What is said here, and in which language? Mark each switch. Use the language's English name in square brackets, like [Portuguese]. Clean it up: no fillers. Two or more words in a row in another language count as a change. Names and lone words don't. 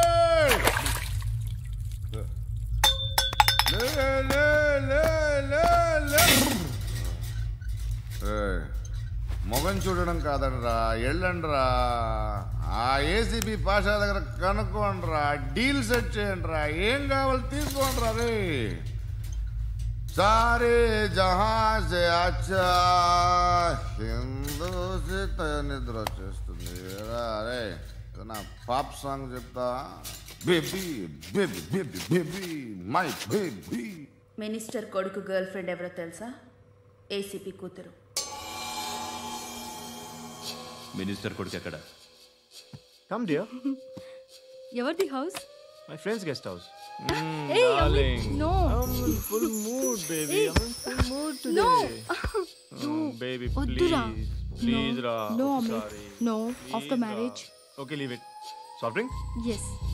[Telugu] మొగం చూడడం కాదండ్రా, వెళ్ళండ్రా. ఆ ఏసీపీ పాషా దగ్గర కనుక్కోండ్రా, [English] deal set [Telugu] చేయండిరా, ఏం కావాలి తీసుకోండిరా. రే [Hindi] सारे जहाँ से अच्छा [Telugu] హిందూ నిద్ర వచ్చేస్తుంది. రే నా [English] pop song [Telugu] చెప్తా. [English] baby baby baby baby my baby. [Telugu] మినిస్టర్ కొడుకు [English] girl friend [Telugu] ఎవరో తెలుసా? ఏసీపీ కూతురు. మినిస్టర్ కొడుకు ఎక్కడ? [English] come dear. [Telugu] ఎవరిది హౌస్? [English] my friends guest house. Hey, Amit, no. I'm in full mood, baby. Hey. I'm in full mood today. No. Baby, [Telugu] Oddura. [English] please, No. [Telugu] Ra. [English] No, I'm Amit. sorry. No. Please, After [Telugu] Ra. [English] marriage. Okay, leave it. Soft drink? Yes.